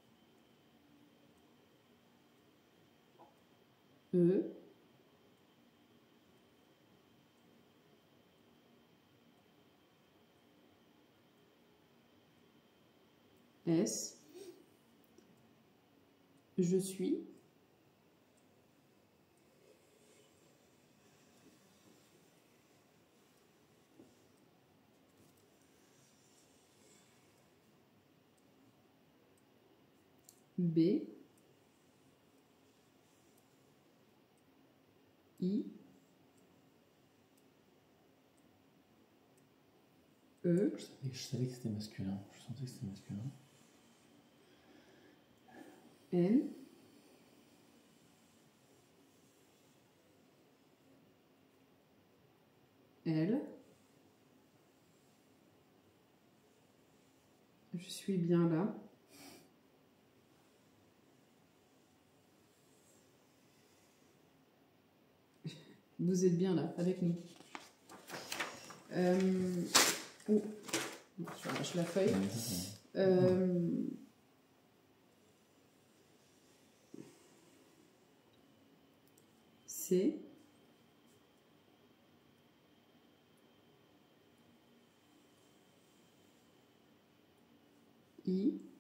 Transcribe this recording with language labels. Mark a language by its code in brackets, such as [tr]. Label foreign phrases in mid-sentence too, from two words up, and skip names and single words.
[fr] E. S. Je suis. B. I. E. Je savais que c'était masculin. Je sentais que c'était masculin. N. L. Je suis bien là. Vous êtes bien là, avec nous. Oh. Je lâche la feuille. C. I.